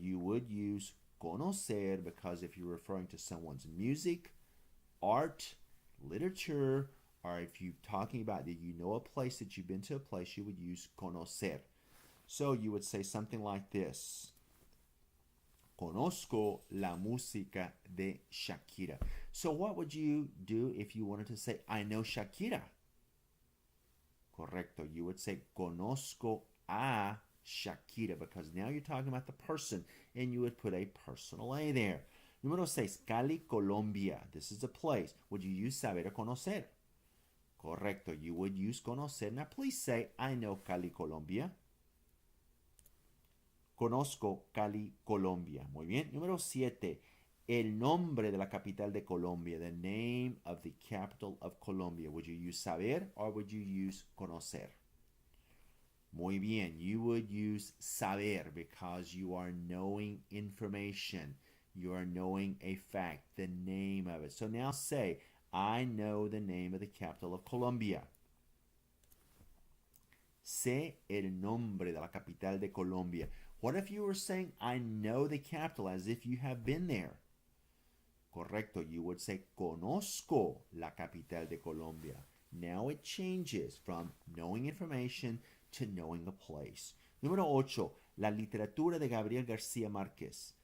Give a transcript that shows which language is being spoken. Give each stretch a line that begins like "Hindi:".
English: You would use conocer because if you're referring to someone's music, art, literature, or if you're talking about that you know a place, that you've been to a place, you would use conocer. So you would say something like this.
Spanish: Conozco la música de Shakira.
English: So what would you do if you wanted to say, I know Shakira? Correcto. You would say,
Spanish: conozco a Shakira,
English: because now you're talking about the person, and you would put a personal A there. Número 6, Cali, Colombia. This is a place. Would you use
Spanish: saber o conocer?
English: Correcto. You would use conocer. Now please say, I know Cali, Colombia.
Spanish: Conozco Cali, Colombia. Muy bien. Número 7, el nombre de la capital de Colombia.
English: The name of the capital of Colombia. Would you use saber or would you use conocer?
Spanish: Muy bien.
English: You would use saber because you are knowing information. You are knowing a fact, the name of it. So now say, I know the name of the capital of Colombia.
Spanish: Sé el nombre de la capital de Colombia.
English: What if you were saying, I know the capital, as if you have been there? Correcto. You would say,
Spanish: conozco la capital de Colombia.
English: Now it changes from knowing information to knowing a place.
Spanish: Número 8. La literatura de Gabriel García Márquez.